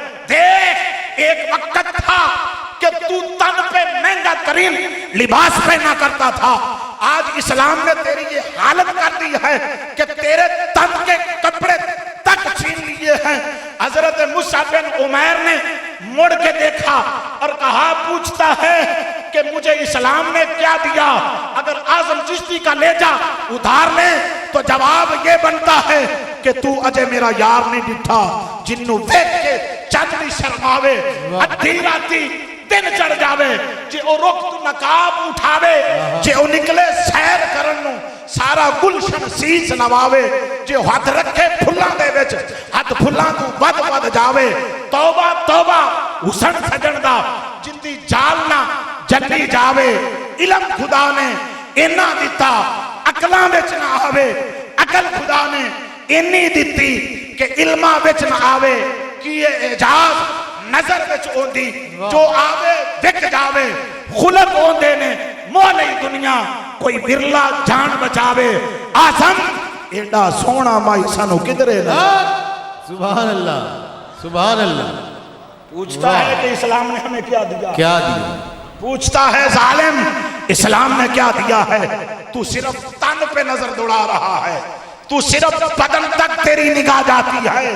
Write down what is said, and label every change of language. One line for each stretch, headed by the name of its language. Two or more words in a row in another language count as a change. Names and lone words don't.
Urdu: دیکھ ایک وقت تھا کہ تو تن پہ مہنگا ترین لباس پہنا کرتا تھا، آج اسلام نے تیری یہ حالت کر دی ہے کہ تیرے تن کے کپڑے تک چھین لیے ہیں۔ حضرت مصعب بن عمیر نے مڑ کے دیکھا اور کہا، پوچھتا ہے کہ مجھے اسلام نے کیا دیا؟ اگر اعظم چشتی کا لہجہ ادھار لیں تو جواب یہ بنتا ہے کہ
Punjabi: تو اجے میرا یار نہیں ڈٹھا، جنوں ویکھ کے چند شرماوے، ادھی راتی دن چڑھ جاوے، جے او رخ تو نقاب اٹھاوے، جے او نکلے سیر کرن نو سارا گلشن سیس نواوے، جے ہاتھ رکھے پھلاں دے وچ ہاتھ پھلاں تو ود ود جاوے، توبہ توبہ حسن سجن دا جندی جالنا جنی جاوے، علم خدا نے اینا دیتا عقلاں وچ نہ آوے، عقل خدا نے اینی دیتی کہ علماں وچ نہ آوے، کیے اعجاز نظر وچ اوندی جو آوے وک جاوے، خلق اوندے نے مولی دنیا کوئی برلا جان بچاوے، آزم ایڈا سونا مائی سانو کدرے نہ۔
Arabic: سبحان اللہ سبحان اللہ۔
Urdu: پوچھتا ہے کہ اسلام نے ہمیں کیا دیا، کیا دیا؟ پوچھتا ہے ظالم اسلام نے کیا دیا ہے؟ تو صرف تن پہ نظر دوڑا رہا ہے، تو صرف بدن تک تیری نگاہ جاتی ہے۔